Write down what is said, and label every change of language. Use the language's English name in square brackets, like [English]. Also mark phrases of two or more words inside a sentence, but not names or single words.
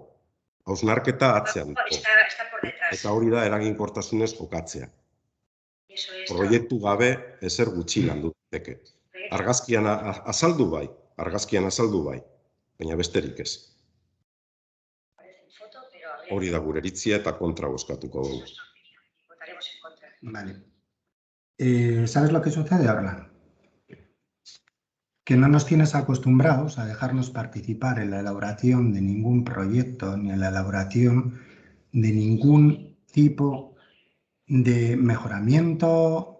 [Basque] Hausnarketa atzean dago. Eta hori da eraginkortasunez jokatzea. Proiektu gabe ezer gutxi landu daiteke. Argazkian azaldu bai, baina besterik ez. Hori da gure iritzia eta kontra bozkatuko dugu. Vale. [Spanish] ¿Sabes lo que sucede, Orlan? Que no nos tienes acostumbrados a dejarnos participar en la elaboración de ningún proyecto ni en la elaboración de ningún tipo de mejoramiento.